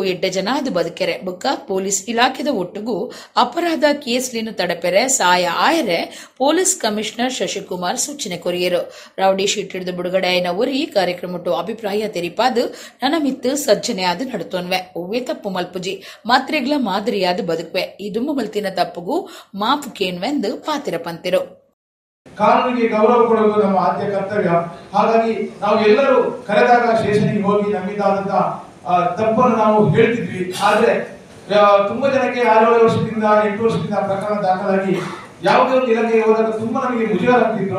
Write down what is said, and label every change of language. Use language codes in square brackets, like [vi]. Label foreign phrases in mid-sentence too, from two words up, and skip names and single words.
[tcy] ಎಡ್ಡೆ ಜನ ಅದು ಬದುಕೆರೆ ಬುಕ್ಕ ಪೊಲೀಸ್ ಇಲಾಖೆದ ಒಟ್ಟುಗೂ ಅಪರಾಧ ಕೇಸ್ಲಿನು ತಡಪೆರೆ ಸಹಾಯ ಆಯರೆ [en] police commissioner [tcy] ಶಶಿಕುಮಾರ್ ಸೂಚನೆ ಕೊರಿಯರು [en] rowdy sheet [tcy] ಹಿಡಿದು ಬಿಡುಗಡೆ ಆಯ್ನ ಉರಿ ಕಾರ್ಯಕ್ರಮಟ್ಟು ಅಭಿಪ್ರಾಯ ತೆರಿಪಾದು ನನ್ನ ಮಿತ್ತು ಸಜ್ಜನೆ ಆದು ನಡುತ್ತೋನ್ವೆ ಒವ್ವೇ ತಪ್ಪು ಮಲ್ಪುಜಿ ಮಾತ್ರೆಗ್ಲ ಮಾದರಿಯಾದ ಬದುಕ್ವೆ ಇದುಂಬ ಮಲ್ತಿನ ತಪ್ಪುಗೂ ಮಾಪು ಕೇನ್ವೆಂದು ಪಾತಿರ ಪಂತಿರು [kn] ಕಾನೂನಿಗೆ ಗೌರವ ಕೊಡುವುದು ನಮ್ಮ ಆದ್ಯ ಕರ್ತವ್ಯ. ಹಾಗಾಗಿ ನಾವು ಎಲ್ಲರೂ ಕರೆದಾಗ ಸ್ಟೇಷನ್ಗೆ ಹೋಗಿ ನಮ್ಮಿಂದಾದಂತಹ ತಪ್ಪನ್ನು ನಾವು ಹೇಳ್ತಿದ್ವಿ. ಆದ್ರೆ ತುಂಬಾ ಜನಕ್ಕೆ 6 ವರ್ಷದಿಂದ 8 ವರ್ಷದಿಂದ ಪ್ರಕರಣ ದಾಖಲಾಗಿ ಯಾವುದೇ ಒಂದು ಇಲಾಖೆಗೆ ಹೋದಾಗ ತುಂಬಾ ನಮಗೆ ಮುಜುಗರ ಆಗ್ತಿದ್ರು.